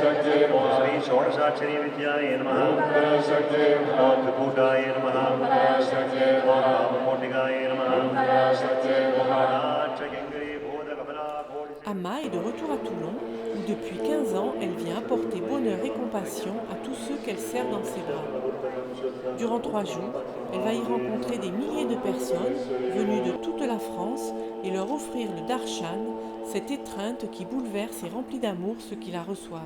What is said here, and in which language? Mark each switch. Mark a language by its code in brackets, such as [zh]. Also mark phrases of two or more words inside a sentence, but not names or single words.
[sa] श्री षोडशाक्षरी विद्याय नमः त्रिकूटाय नमः मोटिकाय नमः [fr] Amma est de retour à Toulon, où depuis 15 ans, elle vient apporter bonheur et compassion à tous ceux qu'elle serre dans ses bras. Durant 3 jours, elle va y rencontrer des milliers de personnes venues de toute la France et leur offrir le darshan, cette étreinte qui bouleverse et remplit d'amour ceux qui la reçoivent.